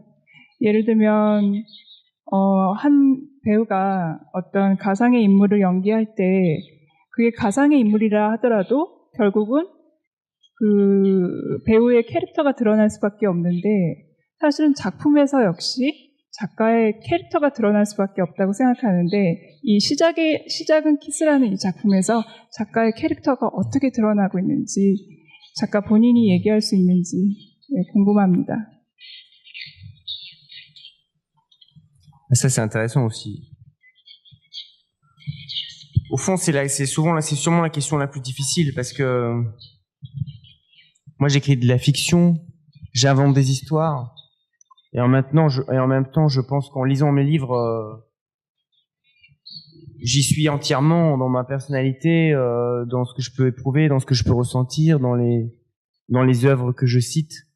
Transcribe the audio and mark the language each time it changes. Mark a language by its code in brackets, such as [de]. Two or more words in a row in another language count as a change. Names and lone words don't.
[ko] 예를 들면 한 배우가 어떤 가상의 인물을 연기할 때 그게 가상의 인물이라 하더라도 결국은 그 배우의 캐릭터가 드러날 수밖에 없는데 사실은 작품에서 역시 작가의 캐릭터가 드러날 수밖에 없다고 생각하는데 이 시작은 키스라는 이 작품에서 작가의 캐릭터가 어떻게 드러나고 있는지 작가 본인이 얘기할 수 있는지 궁금합니다. [fr] Ça c'est intéressant aussi. Au fond, c'est sûrement la question la plus difficile parce que moi j'écris de la fiction, j'invente des histoires et en même temps je pense qu'en lisant mes livres j'y suis entièrement dans ma personnalité, dans ce que je peux éprouver, dans ce que je peux ressentir, dans les œuvres que je cite.